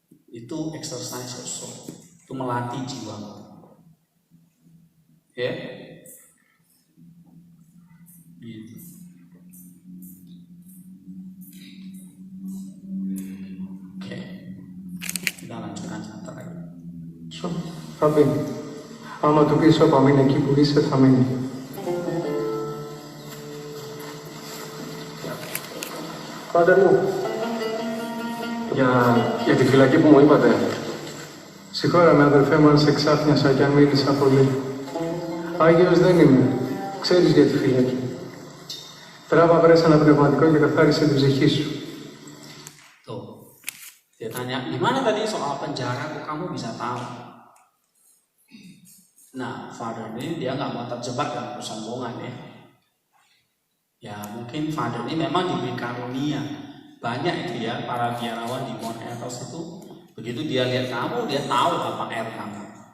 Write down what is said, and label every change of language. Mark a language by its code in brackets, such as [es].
[id] Itu exercise also, itu melatih jiwa. Ya, gitu. Oke, kita lanjutkan satu lagi. [el] Rabbi, άμα του πεις όπα μείνει εκεί που είσαι, θα μείνει. Πάτερ μου, για τη φυλακή που μου είπατε, συγχώρα με αδερφέ μου αν σε ξάφνιασα και αν μίλησα πολύ. Άγιος δεν είμαι, ξέρεις για τη φυλακή. Τράβα βρες ένα πνευματικό και καθάρισε την ψυχή σου. [id] Tuh, dia tanya, gimana tadi soal penjara kok kamu bisa tahu? Nah, Father ini dia nggak mau terjebak dalam kesombongan ya. Ya mungkin Father ini memang diberi karunia. Banyak itu ya para biarawan di Mount Everest itu, begitu dia lihat kamu, dia tahu apa air kamu.